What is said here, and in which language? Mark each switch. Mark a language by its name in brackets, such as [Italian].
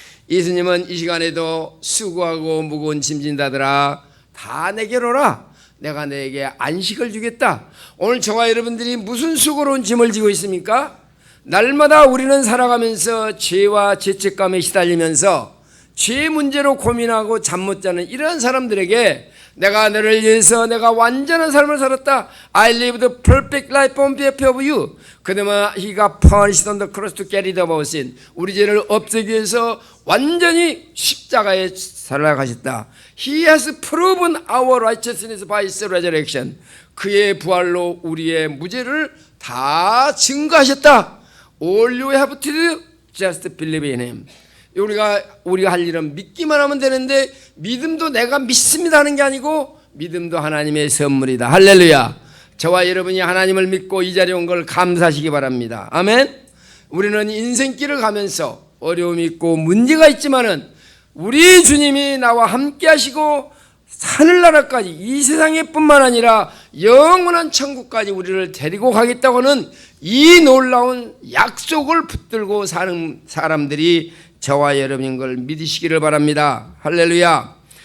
[Korean] 예수님은 이 시간에도 수고하고 무거운 짐진다더라 다 내게로 오라, 내가 너에게 안식을 주겠다. 오늘 저와 여러분들이 무슨 수고로운 짐을 지고 있습니까? 날마다 우리는 살아가면서 죄와 죄책감에 시달리면서 죄 문제로 고민하고 잠 못 자는 이런 사람들에게 내가 너를 위해서 내가 완전한 삶을 살았다. [English] I lived the perfect life on behalf of you. [Korean] 그나마 [English] He got punished on the cross to get rid of our sin. [Korean] 우리 죄를 없애기 위해서 완전히 십자가에 살아가셨다. [English] He has proven our righteousness by His resurrection. [Korean] 그의 부활로 우리의 무죄를 다 증거하셨다. [English] All you have to do, just believe in Him. [Korean] 우리가 할 일은 믿기만 하면 되는데, 믿음도 내가 믿습니다 하는 게 아니고 믿음도 하나님의 선물이다. 할렐루야. 저와 여러분이 하나님을 믿고 이 자리에 온 걸 감사하시기 바랍니다. 아멘. 우리는 인생길을 가면서 어려움이 있고 문제가 있지만은 우리 주님이 나와 함께 하시고 하늘나라까지, 이 세상에 뿐만 아니라 영원한 천국까지 우리를 데리고 가겠다고는 이 놀라운 약속을 붙들고 사는 사람들이 저와 여러분인 걸 믿으시기를 바랍니다. 할렐루야.